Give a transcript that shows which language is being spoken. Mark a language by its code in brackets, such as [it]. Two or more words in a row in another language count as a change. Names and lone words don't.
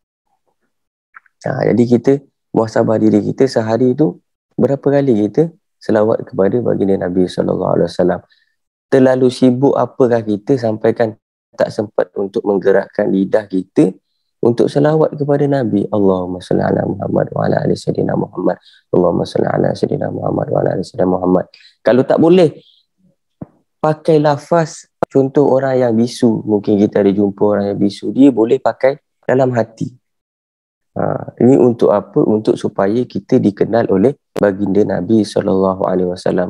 [ms] Jadi kita muhasabah diri kita, sehari itu berapa kali kita selawat kepada baginda Nabi SAW. Terlalu sibuk apakah kita sampaikan tak sempat untuk menggerakkan lidah kita untuk selawat kepada Nabi. [ar] اللهم صل على محمد وعلى آل سيدنا محمد اللهم صل على سيدنا محمد وعلى آل سيدنا محمد. [ms] Kalau tak boleh, pakai lafaz. Contoh orang yang bisu, mungkin kita ada jumpa orang yang bisu, dia boleh pakai dalam hati. Ini untuk apa? Untuk supaya kita dikenal oleh baginda Nabi SAW.